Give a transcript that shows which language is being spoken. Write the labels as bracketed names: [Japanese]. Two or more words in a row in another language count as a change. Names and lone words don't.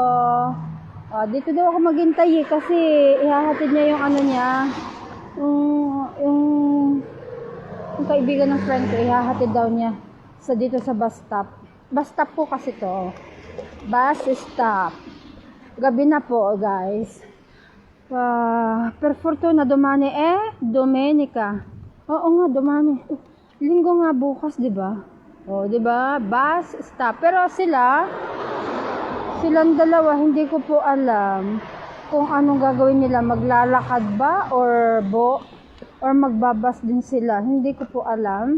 [Filipino] Dito daw ako maghintay kasi ihahatid niya yung yung kaibigan ng friend ko, ihahatid daw niya dito sa [English] bus stop. Bus stop [Filipino] po kasi to. [English] Bus stop. [Filipino] Gabi na po, guys. [Italian] Per fortuna domani domenica. [Filipino] Oo nga, domani. Linggo nga bukas, di ba? Di ba? [English] Bus stop. [Filipino] Pero silang dalawa, hindi ko po alam kung anong gagawin nila. Maglalakad ba or magbabas din sila. Hindi ko po alam.